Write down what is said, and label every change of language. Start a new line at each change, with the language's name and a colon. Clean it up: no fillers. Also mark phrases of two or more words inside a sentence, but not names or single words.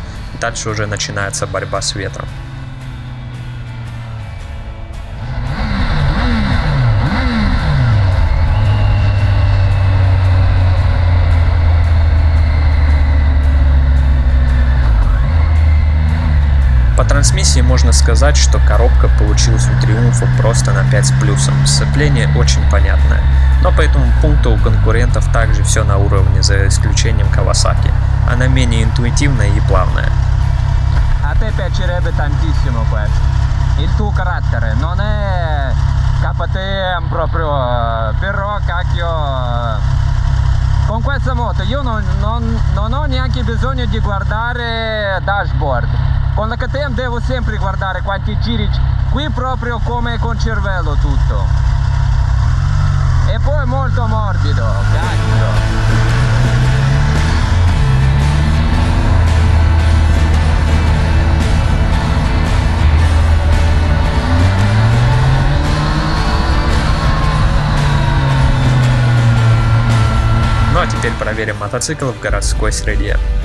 Russian: Дальше уже начинается борьба с ветром. По трансмиссии можно сказать, что коробка получилась у Триумфа просто на 5 с плюсом. Сцепление очень понятное, но по этому пункту у конкурентов также все на уровне, за исключением Kawasaki. Она менее intuitivная и плавная.
Italian: A te piacerebbe tantissimo questo. Il tuo carattere non è KTM proprio, però cacchio, con questa moto io non ho neanche bisogno di guardare dashboard. Con la KTM devo sempre guardare quanti giri, qui proprio come con cervello tutto. E poi molto morbido, cazzo.
Russian: Ну а теперь проверим мотоцикл в городской среде.